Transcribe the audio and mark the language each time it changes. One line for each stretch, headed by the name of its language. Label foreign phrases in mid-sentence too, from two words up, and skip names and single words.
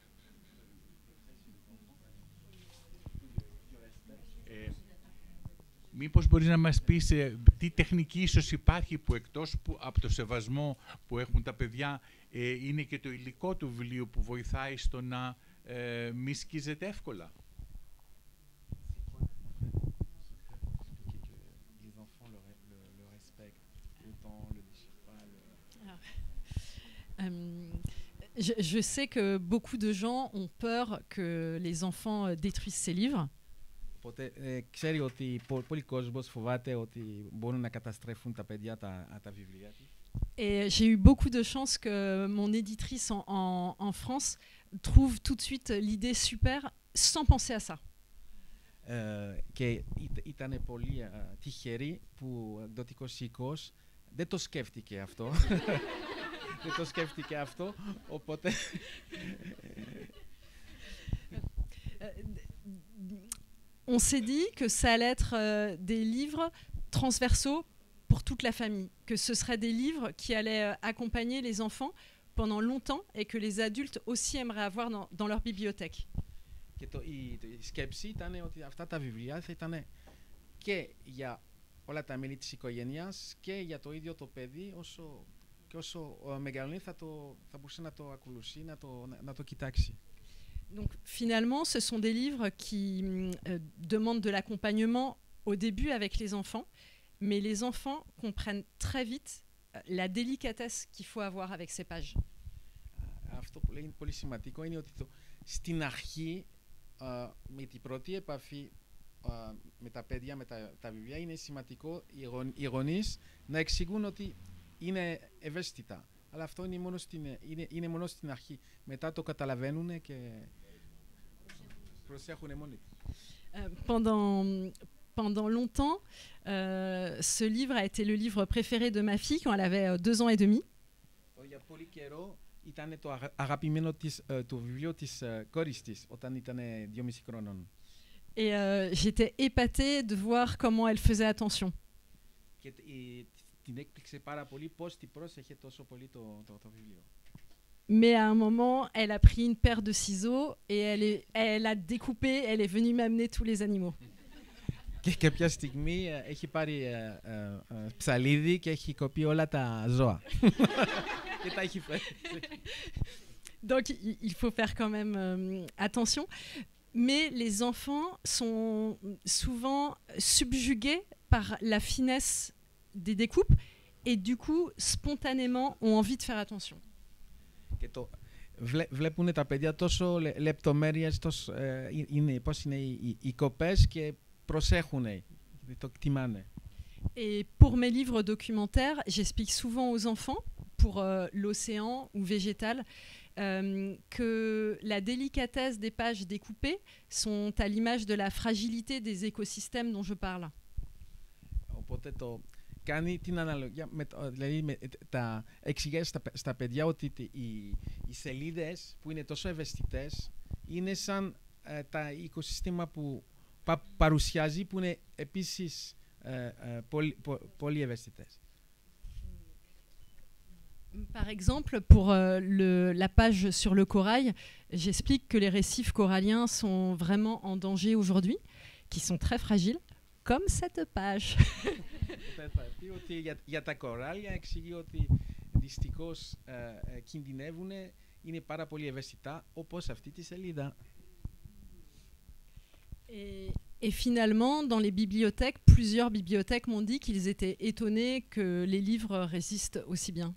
Greek: Μήπως μπορείς να μας πεις τι τεχνική ίσως υπάρχει που εκτός από το σεβασμό που έχουν τα παιδιά είναι και το υλικό του βιβλίου που βοηθάει στο να μη σκίζεται εύκολα.
French: Je sais que beaucoup de gens ont peur que les enfants détruisent ces livres.
Greek: Οπότε ξέρει ότι πολλοί κόσμος φοβάται ότι μπορούν να καταστρέφουν τα παιδιά τα βιβλία τους.
French: Et j'ai eu beaucoup de chance que mon éditrice en France trouve tout de suite l'idée super sans penser à ça.
Greek: Και ήταν πολύ τυχερή που ο εκδοτικός οίκος δεν το σκέφτηκε αυτό. Δεν το σκέφτηκε αυτό, οπότε...
French: On s'est dit que ça allait être des livres transversaux pour toute la famille, que ce seraient des livres qui allaient accompagner les enfants pendant longtemps et que les adultes aussi aimeraient avoir dans leur bibliothèque.
Greek: Και η σκέψη ήταν ότι αυτά τα βιβλία θα ήταν και για όλα τα μέλη της οικογένειας και για το ίδιο το παιδί, και όσο μεγαλώνει θα μπορούσε να το ακολουθεί, να το κοιτάξει.
French: Donc finalement, ce sont des livres qui demandent de l'accompagnement au début avec les enfants, mais les enfants comprennent très vite la délicatesse qu'il faut avoir avec ces pages.
Greek: Αυτό που λέει είναι πολύ σημαντικό είναι ότι στην αρχή, με την πρώτη επαφή με τα παιδιά, με τα βιβλία, είναι σημαντικό οι γονείς να εξηγούν ότι είναι ευαίσθητα. Αλλά αυτό είναι μόνο στην αρχή. Μετά το καταλαβαίνουν και προσέχουν μόνοι.
French: pendant longtemps, ce livre a été le livre préféré de ma fille quand elle avait 2 ans et demi.
Greek: Για πολύ καιρό ήταν το αγαπημένο το βιβλίο της κόρης της όταν ήταν 2,5 χρόνων.
French: Et j'étais épatée de voir comment elle faisait attention.
Greek: Και την έκπληξε πάρα πολύ πώς την πρόσεχε τόσο πολύ το βιβλίο.
French: Mais à un moment, elle a pris une paire de ciseaux et elle a découpé, elle est venue m'amener tous les animaux.
Greek: Και κάποια στιγμή έχει πάρει ψαλίδι και έχει κοπεί όλα τα ζώα. Και τα έχει φέρει.
French: Donc il faut faire quand même attention. Mais les enfants sont souvent subjugués par la finesse des découpes et du coup, spontanément, ont envie de faire attention.
Greek: Και βλέπουν τα παιδιά τόσο λεπτομέρειες, πώς είναι οι κοπές και προσέχουν, το εκτιμάνε.
French: Et pour mes livres documentaires, j'explique souvent aux enfants, pour l'océan ou végétal, que la délicatesse des pages découpées sont à l'image de la fragilité des écosystèmes dont je parle.
Greek: Οπότε κάνει την αναλογία, δηλαδή εξηγάει στα παιδιά ότι οι σελίδες που είναι τόσο ευαισθητές είναι σαν τα οικοσύστημα που παρουσιάζει, που είναι επίσης πολύ ευαίσθητες.
French: Par exemple, pour la page sur le corail, j'explique que les récifs coralliens sont vraiment en danger aujourd'hui, qui sont très fragiles, comme cette page.
Greek: Για τα κοράλια εξηγεί ότι δυστυχώς κινδυνεύουν, είναι πάρα πολύ ευαίσθητα, όπως αυτή τη σελίδα.
French: Et finalement, dans les bibliothèques, plusieurs bibliothèques m'ont dit qu'ils étaient étonnés que les livres résistent aussi bien.